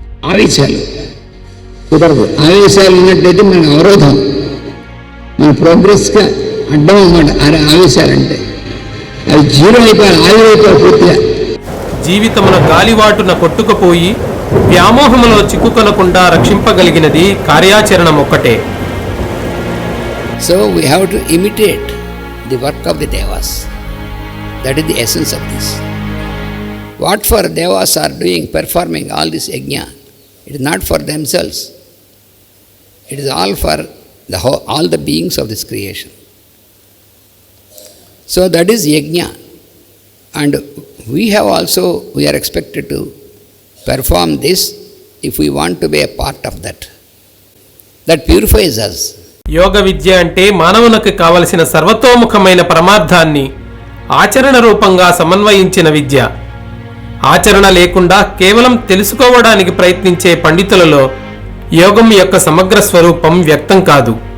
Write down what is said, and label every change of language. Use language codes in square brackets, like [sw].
[te] ఆవేశాలు కుదరదు. ఆవేశాలు ఉన్నట్టయితే మనకు అవరోధం, మన ప్రోగ్రెస్గా అడ్డం అన్నమాట. ఆవేశాలంటే అవి జీరో అయిపోయాలి, ఆవిరైపోయాలి పూర్తిగా. జీవితమున గాలివాటున కొట్టుకుపోయి వ్యామోహములో చిక్కుకొనకుండా రక్షింపగలిగినది కార్యాచరణం ఒక్కటే. [en] So we have to imitate the work of the devas. That is the essence of this. What for devas are doing, performing all this yajna, it is not for themselves. It is all for all the beings of this creation. So that is yajna. And we are expected to perform this if we want to be a part of that. That purifies us. [te] యోగ విద్య అంటే మానవునికి కావలసిన సర్వతోముఖమైన పరమార్థాన్ని ఆచరణ రూపంగా సమన్వయించిన విద్య. ఆచరణ లేకుండా కేవలం తెలుసుకోవడానికి ప్రయత్నించే పండితులలో యోగం యొక్క సమగ్ర స్వరూపం వ్యక్తం కాదు.